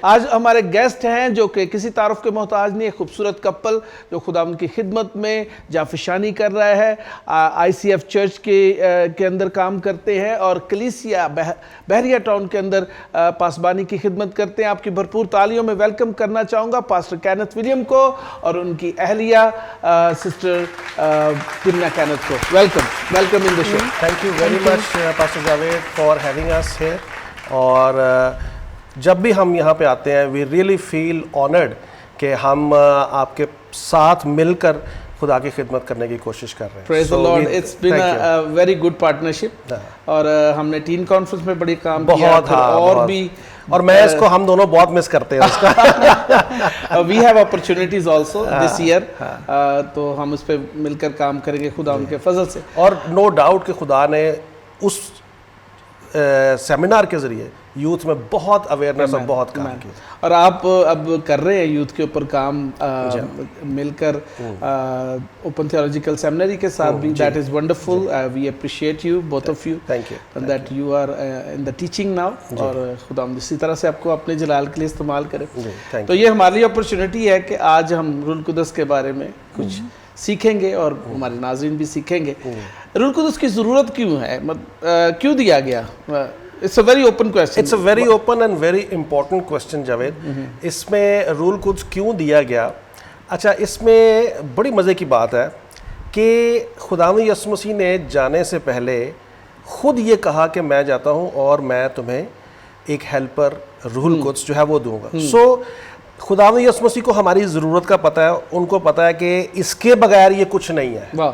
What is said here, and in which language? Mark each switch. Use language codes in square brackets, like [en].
[hi] आज हमारे गेस्ट हैं जो कि किसी तारुफ के मोहताज नहीं, खूबसूरत कपल जो खुदावन की खिदमत में जाफिशानी कर रहा है, ICF चर्च के अंदर काम करते हैं और कलीसिया बहरिया टाउन के अंदर पासबानी की खिदमत करते हैं। आपकी भरपूर तालियों में वेलकम करना चाहूँगा पास्टर कैनथ विलियम को और उनकी अहलिया सिस्टर Timna Kenneth को। [en] Welcome in the show. Thank you very much Pastor Javed for having us here. [hi] और जब भी हम यहाँ पे आते हैं [en] we really feel honored [hi] कि हम आपके साथ मिलकर खुदा की खिदमत करने की कोशिश कर रहे हैं। [en] Praise the Lord. It's been a very good partnership. [hi] और हमने टीन कॉन्फ्रेंस में बड़ी काम किया और भी, और मैं इसको हम दोनों बहुत मिस करते हैं उसका। [en] We have opportunities also this year. [hi] तो हम उस पे मिलकर काम करेंगे खुदा उनके फजल से। और नो डाउट कि खुदा ने उस सेमिनार के जरिए यूथ में बहुत अवेयरनेस और बहुत काम किया। और आप अब कर रहे हैं यूथ के ऊपर काम मिलकर ओपन थियोलॉजिकल सेमिनरी के साथ भी। [en] That is wonderful. We appreciate you both of you. Thank you that you are in the teaching now. [hi] और खुदा इसी तरह से आपको अपने जलाल के लिए इस्तेमाल करें। तो ये हमारी अपॉर्चुनिटी है कि आज हम रूल कुदस के बारे में कुछ सीखेंगे और हमारे नाज़रीन भी सीखेंगे। रूल कुदस की ज़रूरत क्यों है, क्यों दिया गया? [en] It's a very open question. It's a very open and very important question Javed. [hi] इसमें रूल कुदस क्यों दिया गया? अच्छा, इसमें बड़ी मज़े की बात है कि खुदावंद यीशु मसीह ने जाने से पहले खुद ये कहा कि मैं जाता हूँ और मैं तुम्हें एक हेल्पर रूल कुदस जो है वो दूंगा। सो खुदावंद यीशु मसीह को हमारी ज़रूरत का पता है, उनको पता है कि इसके बगैर ये कुछ नहीं है।